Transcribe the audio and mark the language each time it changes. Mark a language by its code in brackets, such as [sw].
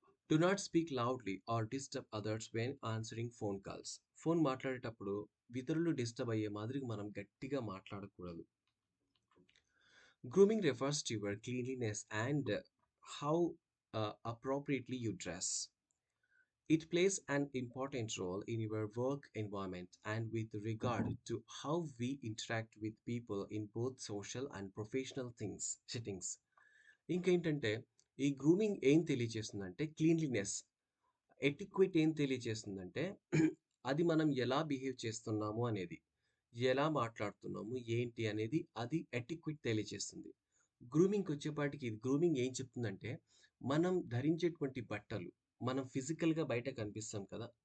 [en] Do not speak loudly or disturb others when answering phone calls. [te] Phone మాట్లాడేటప్పుడు ఇతరులు disturb అయ్యే మాదిరిగా మనం గట్టిగా మాట్లాడకూడదు. [en] Grooming refers to your cleanliness and how appropriately you dress. It plays an important role in your work environment and with regard to how we interact with people in both social and professional settings. [te] ఇంకేంటంటే ఈ grooming ఏం తెలియజేస్తుందంటే cleanliness, etiquette ఏం తెలియజేస్తుందంటే అది మనం ఎలా behave చేస్తున్నాము అనేది, ఎలా మాట్లాడుతున్నాము, ఏంటి అనేది అది ఎటిక్వేట్ తెలియజేస్తుంది. గ్రూమింగ్‌కొచ్చేపాటికి గ్రూమింగ్ ఏం చెప్తుందంటే, మనం ధరించేటువంటి బట్టలు, మనం ఫిజికల్‌గా బయట కనిపిస్తాం కదా!